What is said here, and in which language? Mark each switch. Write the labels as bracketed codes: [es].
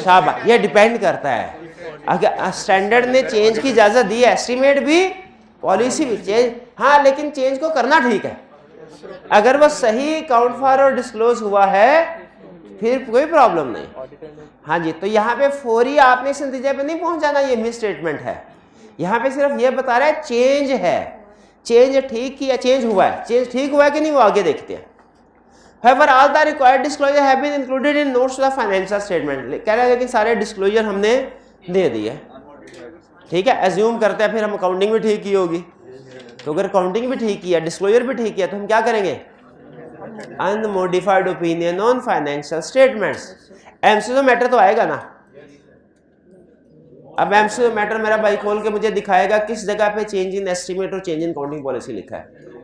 [hi] शाबाश, ये डिपेंड करता है, अगर स्टैंडर्ड ने चेंज की इजाजत दी है, एस्टिमेट भी पॉलिसी भी चेंज, हाँ, लेकिन चेंज को करना ठीक है, अगर वो सही अकाउंट फॉर डिस्क्लोज हुआ है फिर कोई प्रॉब्लम नहीं। हाँ जी, तो यहाँ पे फौरी आपने इस नतीजे पे नहीं पहुंच जाना ये मिस स्टेटमेंट है, यहाँ पे सिर्फ ये बता रहा है चेंज है, चेंज ठीक किया, चेंज हुआ है, चेंज ठीक हुआ है कि नहीं वो आगे देखते हैं। [en] However, all the required disclosure have been included in notes to the financial statement, [hi] कह रहा है कि सारे डिस्क्लोजर हमने दे दिए, ठीक है। एज्यूम करते हैं फिर हम अकाउंटिंग भी ठीक की होगी, तो अगर अकाउंटिंग भी ठीक किया, डिस्क्लोजर भी ठीक किया, तो हम क्या करेंगे? Unmodified opinion on financial statements. MCQ matter तो आएगा ना। अब एमसीक्यू मैटर मेरा भाई खोल के मुझे दिखाएगा किस जगह पे चेंज इन एस्टीमेट और चेंज इन अकाउंटिंग पॉलिसी लिखा है।